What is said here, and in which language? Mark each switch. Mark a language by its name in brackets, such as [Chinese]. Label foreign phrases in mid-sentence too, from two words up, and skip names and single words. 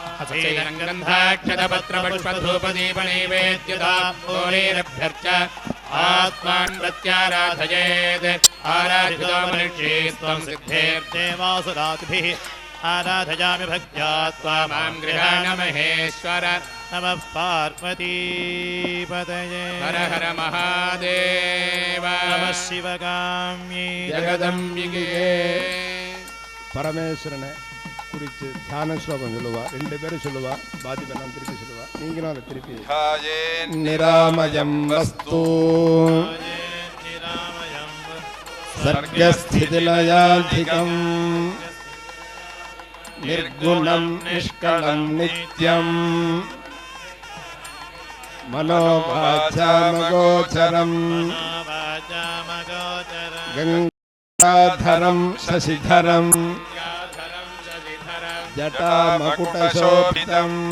[Sanskrit] गन्धाक्षतपत्रपुष्पधूपदीपनैवेद्यता गोरेरभ्यर्च आत्मान् प्रत्याराधयेत् आराधितो मनुष्ये त्वं सिद्धेर्देवासुरादिभिः आराधयामि भक्त्या त्वां गृहाण महेश्वर नमः पार्वतीपतये हर हर महादेव नमः शिवकाम्यै जगदम्बिके [Tamil] பரமேஸ்வரனை குறித்து தியான ஸ்லோகம் சொல்லுவா. 2 பேரும் சொல்லுவா. பாதிப்பெல்லாம் திருப்பி சொல்லுவா. நீங்களும் அதை திருப்பி. [Sanskrit] நிராமயம் வஸ்து சர்கஸ்திதிலயாதிகம் నిర్గుణం నిష్కళం నిత్యం మనోవాచామగోచరం గంగాధరం శశిధరం జటామకుటశోభితం